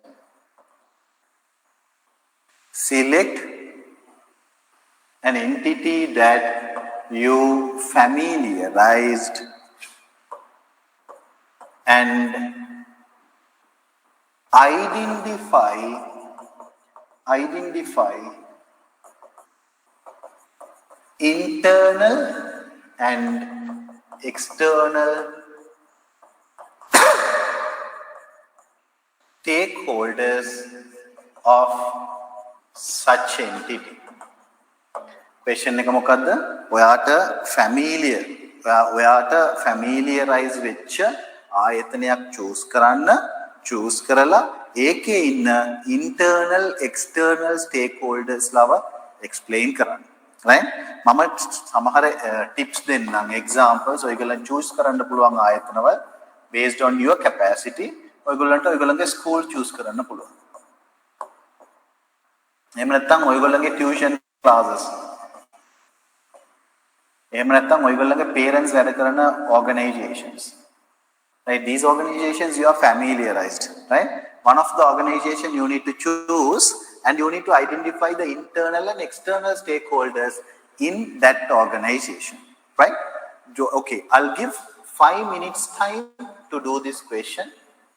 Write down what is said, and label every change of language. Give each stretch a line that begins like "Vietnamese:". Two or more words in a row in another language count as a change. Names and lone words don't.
English: Select an entity that you familiarized and identify internal and external stakeholders of such entity.
Sinhala: Question එක මොකද්ද? ඔයාට familiarize වෙච්ච ආයතනයක් choose කරලා ඒකේ ඉන්න
English: internal external stakeholders
Sinhala: ලව explain කරන්න. Right? මම සමහර tips දෙන්නම්, examples ඔයගොල්ලන් choose කරන්න පුළුවන් ආයතනවල
English: based on your capacity.
Sinhala: ඔයගොල්ලන්ගේ school choose කරන්න පුළුවන්. එහෙම නැත්නම් ඔයගොල්ලන්ගේ
English: tuition classes.
Sinhala: එහෙම නැත්නම් ඔයගොල්ලන්ගේ parents වැඩ කරන organizations.
English: Right? These organizations you are familiarized. Right? One of the organization you need to choose and you need to identify the internal and external stakeholders in that organization. Right? Okay, I'll give 5 minutes time to do this question.